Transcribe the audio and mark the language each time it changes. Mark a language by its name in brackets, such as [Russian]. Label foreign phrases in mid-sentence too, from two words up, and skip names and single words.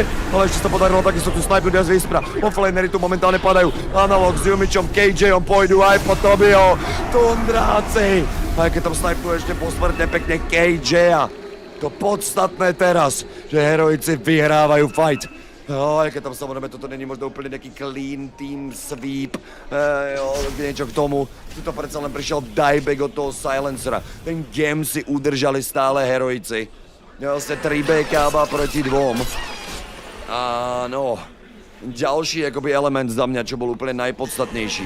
[Slovak] Ale ešte sa podarilo takisto tu snajpnúť z Vispra. Offlanery tu momentálne padajú. Analog s Jumičom, KJom pôjdu aj po Tobio. Tundráci. Aj keď tam snajpnú ešte posmrtne pekne KJ-a. To podstatné teraz, že heroici vyhrávajú fight. Jo, aj keď tam samozrejme toto není možno úplne nejaký [English] clean team sweep, [Slovak] niečo k tomu. Tuto predsa len prišiel dieback od toho silencera. Ten game si udržali stále heroici. Vlastne 3 BKB proti 2. Áno. Ďalší akoby element za mňa, čo bol úplne najpodstatnejší.